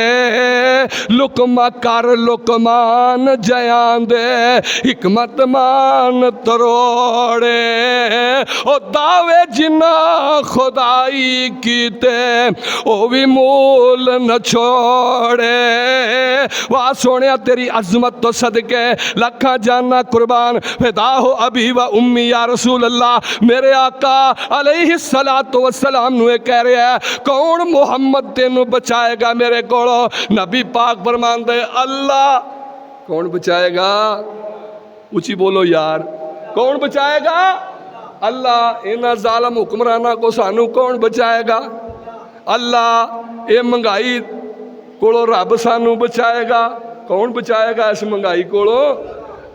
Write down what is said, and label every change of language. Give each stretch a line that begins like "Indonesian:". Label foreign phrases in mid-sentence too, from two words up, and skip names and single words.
Punjabi: لقمہ کر لقمان جیاں دے حکمت مان تروڑے. او دعوے جنہاں خدائی کیتے او بھی مول نہ چھوڑے. واہ سوہنیا تیری عظمت توں صدقے لکھاں جاناں قربان، فدا ہو
Arabic: أبي و أمي يا رسول الله.
Punjabi: میرے آقا
Arabic: عليه الصلاة والسلام
Punjabi: نوں کہہ رہا ہے، کون محمد تینوں بچائے گا میرے کولوں? نبی پاک فرماندے اللہ۔ کون بچائے گا? اچی بولو یار، کون بچائے گا? اللہ. انہاں ظالم حکمراناں کو سانوں کون بچائے گا? اللہ. یہ مہنگائی کولوں رب سانوں بچائے گا؟ کون بچائے گا اس مہنگائی کولوں?